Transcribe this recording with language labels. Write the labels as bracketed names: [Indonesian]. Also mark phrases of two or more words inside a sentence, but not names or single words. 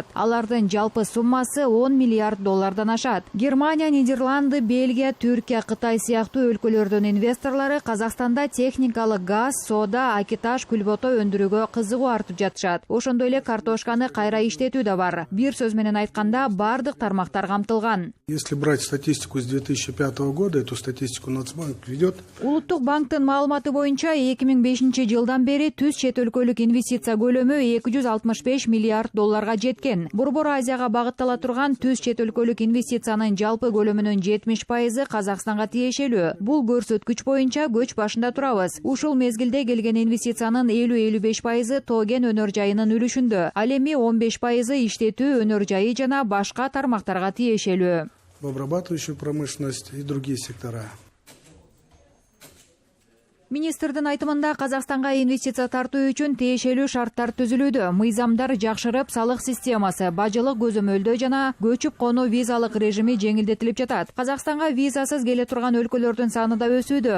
[Kyrgyz] Алардын жалпы суммасы 10 миллиард доллардан ашат. Германия, Нидерланды, Бельгия, Түркия, Кытай сыяктуу өлкөлөрдүн инвесторлору Казакстанда техникалык газ, сода, акиташ, күлбото өндүрүүгө кызыгуу артып жатышат. Ошондой эле картошканы кайра иштетүү да бар. Бир сөз менен айтканда, бардык тармактар камтылган. [Russian] Если брать статистику с 2005 года, эту статистику Нацбанк ведет. [Kyrgyz] Улуттук банктын маалыматы боюнча 2005 жылдан бери түз чет өлкөлүк инвестиция көлөмү 265 миллиард долларга жеткен. Борбор Азияга багыттала турган түз чет өлкөлүк инвестициянын жалпы көлөмүнүн 70% Казакстанга тиешелүү. Бул көрсөткүч боюнча көч башында турабыз. Ушул мезгилде келген инвестициянын 50-55% Тоген өнөр жайынын үлүшүндө. Ал эми 15% иштетүү, өнөр жайы жана башка тармактарга тиешелүү. [Russian] В обрабатывающую промышленность и другие сектора. [Kyrgyz] Министрдин айтымында Казакстанга инвестиция тартуу үчүн тиешелүү шарттар түзүлүүдө. Мыйзамдар жакшырып, салык системасы, бажылык көзөмөлдөө жана көчүп конуу визалык режими жеңилдетилип жатат. Казакстанга визасыз келе турган өлкөлөрдүн саны да өсүүдө.